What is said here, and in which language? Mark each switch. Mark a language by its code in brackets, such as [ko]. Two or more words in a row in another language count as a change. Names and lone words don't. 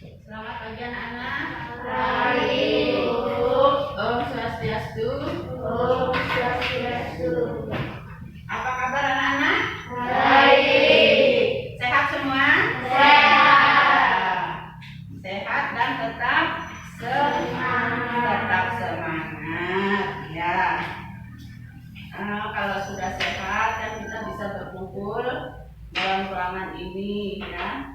[id] Selamat pagi anak-anak. Pagi, Bu. Om Swastiastu. Om Swastiastu. Apa kabar anak-anak? Baik. Sehat semua? Sehat. Sehat dan tetap semangat. Ya. Kalau sudah sehat kan kita bisa berkumpul dalam ruangan ini ya.